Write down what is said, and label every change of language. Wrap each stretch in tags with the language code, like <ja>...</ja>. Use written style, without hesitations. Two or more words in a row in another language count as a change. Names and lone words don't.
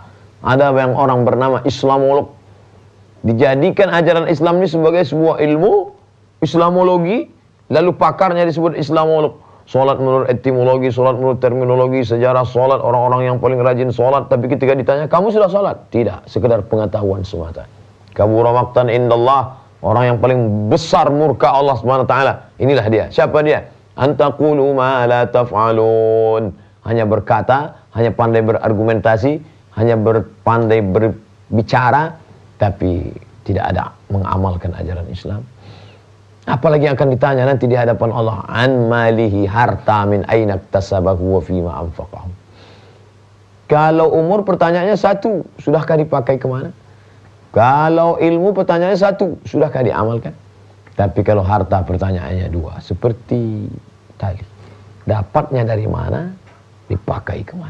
<id>Ada yang orang bernama Islamolog, dijadikan ajaran Islam ini sebagai sebuah ilmu Islamologi, lalu pakarnya disebut Islamolog. Salat menurut etimologi, salat menurut terminologi, sejarah salat, orang-orang yang paling rajin salat. Tapi ketika ditanya, kamu sudah salat? Tidak, sekedar pengetahuan semata.</id> <ar>كبر مقتا عند الله,</ar> <id>orang yang paling besar murka Allah</id> <ar>سبحانه وتعالى.</ar> <id>Inilah dia. Siapa dia?</id> <ar>أن تقولوا ما لا تفعلون.</ar> <id>Hanya berkata, hanya pandai berargumentasi, hanya pandai berbicara, tapi tidak ada mengamalkan ajaran Islam. Apalagi yang akan ditanya nanti di hadapan Allah,</id> <ar>عن ماله,</ar> <id>harta,</id> <ar>من أين اكتسبه وفيما أنفقه.</ar> <id>Kalau umur pertanyaannya satu, sudahkah dipakai kemana? Kalau ilmu pertanyaannya satu, sudahkah diamalkan? Tapi kalau harta pertanyaannya dua, seperti tadi, dapatnya dari mana, dipakai kemana?</id>